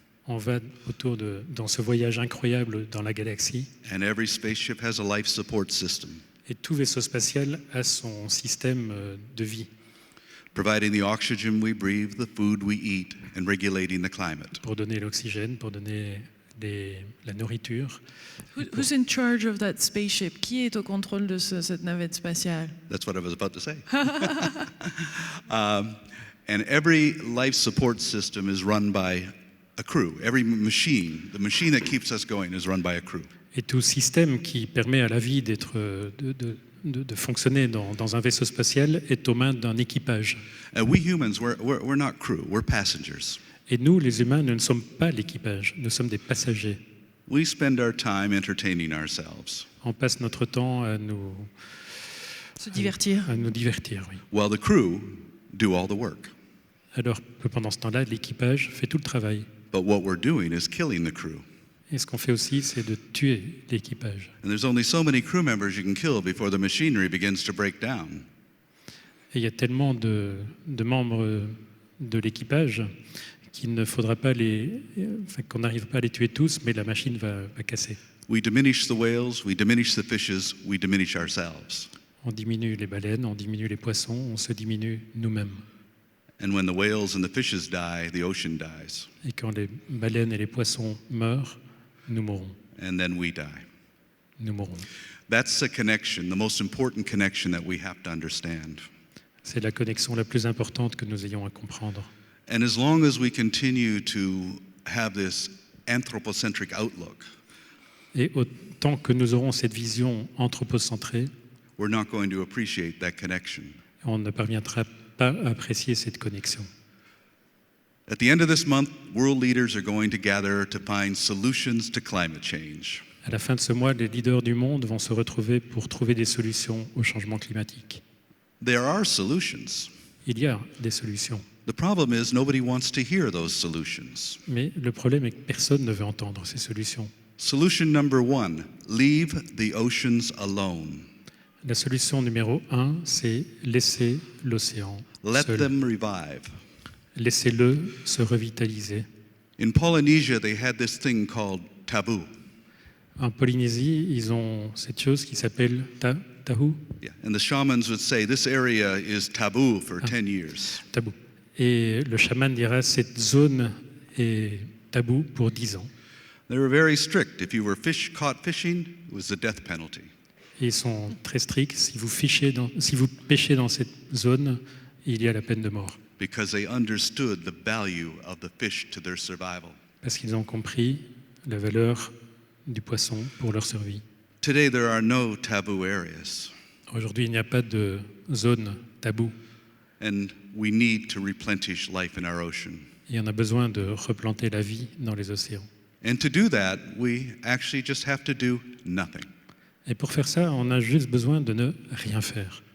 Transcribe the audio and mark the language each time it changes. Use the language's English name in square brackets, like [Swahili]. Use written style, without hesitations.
[French] On va dans ce voyage incroyable dans la galaxie. [English] And every spaceship has a life support system. [French] Et tout vaisseau spatial a son système de vie. [English] Providing the oxygen we breathe, the food we eat, and regulating the climate. [French] Pour donner l'oxygène, pour donner la nourriture. [English] Who's in charge of that spaceship? [French] Qui est au contrôle de cette navette spatiale? [English] That's what I was about to say. And every life support system is run by a crew. Every machine, the machine that keeps us going, is run by a crew. [French] Et tout système qui permet à la vie de fonctionner dans un vaisseau spatial est aux mains d'un équipage. [English] We humans, we're not crew, we're passengers. [French] Et nous, les humains, nous ne sommes pas l'équipage, nous sommes des passagers. [English] We spend our time entertaining ourselves. [French] On passe notre temps à se divertir. À nous divertir, oui. [English] While the crew do all the work. [French] Alors que pendant ce temps-là, l'équipage fait tout le travail. [English] But what we're doing is killing the crew. [French] Et ce qu'on fait aussi, c'est de tuer l'équipage. [English] And there's only so many crew members you can kill before the machinery begins to break down. [French] Et il y a tellement de membres de l'équipage qu'il ne faudra pas qu'on n'arrive pas à les tuer tous, mais la machine va casser. [English] We diminish the whales, we diminish the fishes, we diminish ourselves. [French] On diminue les baleines, on diminue les poissons, on se diminue nous-mêmes. [English] And when the whales and the fishes die, the ocean dies. [French] Et quand les baleines et les poissons meurent, nous mourrons. [English] And then we die. [French] Nous mourrons. [English] That's the connection, the most important connection that we have to understand. [French] C'est la connexion la plus importante que nous ayons à comprendre. [English] And as long as we continue to have this anthropocentric outlook, [French] et autant que nous aurons cette vision anthropocentrée, [English] we're not going to appreciate that connection. [French] On ne parviendra pas à apprécier cette connexion. [English] At the end of this month, world leaders are going to gather to find solutions to climate change. [French] À la fin de ce mois, les leaders du monde vont se retrouver pour trouver des solutions au changement climatique. [English] There are solutions. [French] Il y a des solutions. [English] The problem is nobody wants to hear those solutions. [French] Mais le problème est que personne ne veut entendre ces solutions. [English] Solution number 1, leave the oceans alone. [French] La solution numéro 1, c'est laisser l'océan [English] Let [French] seul. [English] them revive. [French] Laissez-le se revitaliser. [English] In Polynesia, they had this thing called taboo. [French] En Polynésie, ils ont cette chose qui s'appelle tahu, [English] Yeah. And the shamans would say, this area is taboo for 10 years. [French] tabou. Et le chaman dira cette zone est tabou pour 10 ans. [English] They were very strict. If you were caught fishing, it was the death penalty. [French] Et ils sont très stricts. Si vous pêchez dans cette zone, il y a la peine de mort. [English] Because they understood the value of the fish to their survival. [French] Parce qu'ils ont compris la valeur du poisson pour leur survie. [English] Today, there are no taboo areas, [French] Aujourd'hui, il n'y a pas de zone taboue. [English] and we need to replenish life in our ocean. [French] Et on a besoin de replanter la vie dans les océans. [English] And to do that, we actually just have to do nothing. [French] Et pour faire ça, on a juste besoin de ne rien faire.